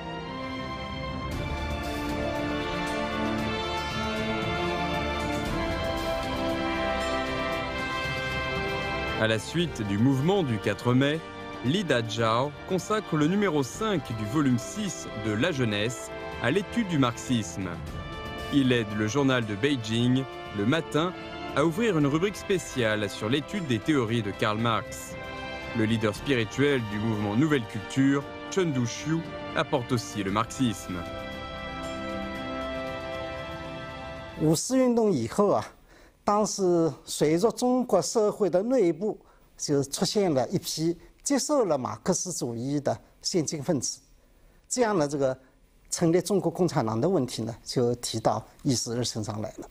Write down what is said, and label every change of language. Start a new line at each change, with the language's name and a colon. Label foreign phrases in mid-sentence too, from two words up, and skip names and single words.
French: À la suite du mouvement du 4 mai, Li Dazhao consacre le numéro 5 du volume 6 de La Jeunesse à l'étude du marxisme. Il aide le journal de Beijing, Le Matin, à ouvrir une rubrique spéciale sur l'étude des théories de Karl Marx. Le leader spirituel du mouvement Nouvelle Culture, Chen Duxiu, apporte aussi le marxisme.
Chinese: 五四运动以后啊，当时随着中国社会的内部就出现了一批接受了马克思主义的先进分子，这样的这个成立中国共产党的问题呢，就提到议事日程上来了。